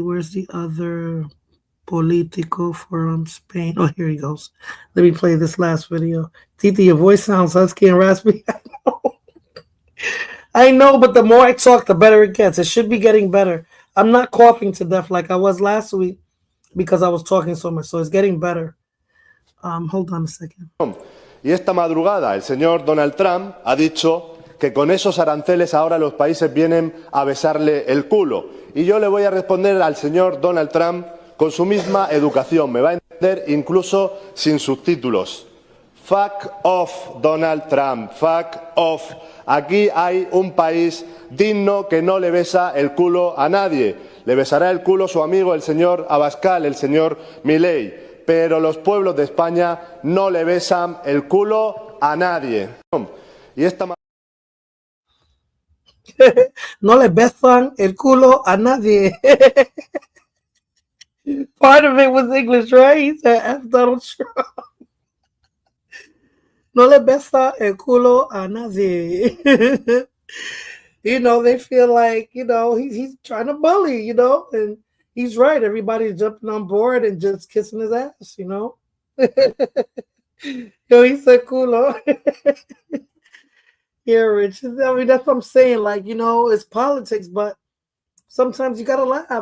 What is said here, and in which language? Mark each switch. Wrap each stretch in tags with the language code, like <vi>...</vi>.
<en>Where's the other Politico from Spain? Oh, here he goes. Let me play this last video. Titi, your voice sounds husky and raspy. I know, but the more I talk, the better it gets. It should be getting better. I'm not coughing to death like I was last week because I was talking so much. So it's getting better. Hold on a second.</en> <es>Y esta madrugada el señor Donald Trump ha dicho que con esos aranceles ahora los países vienen a besarle el culo. Y yo le voy a responder al señor Donald Trump con su misma educación. Me va a entender incluso sin subtítulos.</es> <en>Fuck off, Donald Trump. Fuck off.</en> <es>Aquí hay un país digno que no le besa el culo a nadie. Le besará el culo su amigo el señor Abascal, el señor Milei. Pero los pueblos de España no le besan el culo a nadie. Y esta no le besan el culo a nadie.</es> <en>Part of it was English, right? He said, F. Donald Trump.</en> <es>No le besa el culo a nadie.</es> <en>You know, they feel like, you know, he's trying to bully, you know, and he's right. Everybody's jumping on board and just kissing his ass, you know. Yo, he said culo. Yeah, Rich. I mean, that's what I'm saying. Like, you know, it's politics, but sometimes you got to laugh.</en>